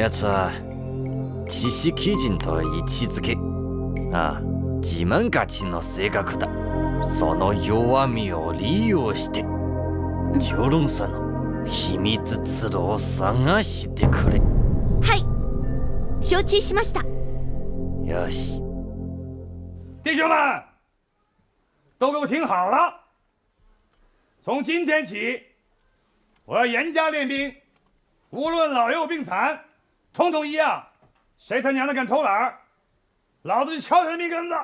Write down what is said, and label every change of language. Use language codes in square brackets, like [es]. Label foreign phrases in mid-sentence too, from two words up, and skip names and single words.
[ja] 奴は知識人と位置づけ、自慢勝ちの性格だ。その弱みを利用してジョロンさんの秘密通路を探してくれ。はい、承知しました。よし， [zh] 弟兄们，都给我听好了！从今天起，我要严加练兵，无论老幼病残，统统一样。谁他娘的敢偷懒儿，老子就敲他的命根子！